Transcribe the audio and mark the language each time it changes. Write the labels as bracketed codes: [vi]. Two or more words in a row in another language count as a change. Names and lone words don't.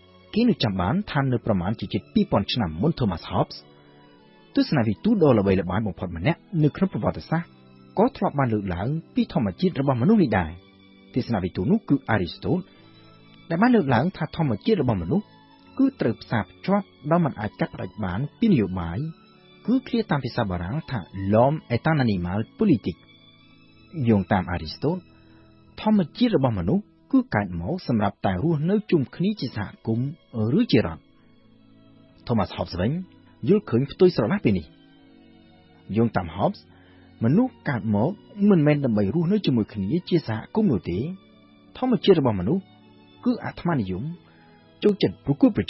[km] គេនឹងចាំបានថានៅប្រមាណជាជិត 2000 ឆ្នាំមុន Thomas Hobbes ទស្សនវិទូដ៏ល្បីល្បាញបំផុតម្នាក់នៅក្នុងប្រវត្តិសាស្ត្រក៏ធ្លាប់បានលើកឡើងពីធម្មជាតិរបស់មនុស្សនេះដែរទស្សនវិទូនោះគឺ Aristotle ដែលបានលើកឡើងថាធម្មជាតិរបស់មនុស្សគឺត្រូវផ្សារភ្ជាប់ដោយមិនអាចកាត់ផ្តាច់បានពីនយោបាយគឺឃ្លាតាមភាសាបារាំងថា [fr] L'homme est un animal politique [km] យោងតាម Aristotle ធម្ម ជាតិរបស់មនុស្សគឺកើតមកសម្រាប់តែរស់នៅជុំគ្នាជាសហគមន៍ឬជារដ្ឋ Thomas Hobbes វិញយល់ឃើញផ្ទុយស្រឡះពីនេះយោងតាម Hobbes មនុស្សកើតមកមិនមែនដើម្បីរស់នៅជាមួយគ្នាជាសហគមន៍នោះទេធម្មជាតិរបស់មនុស្សគឺអាត្មានិយមចូលចិត្តប្រកួតប្រជែ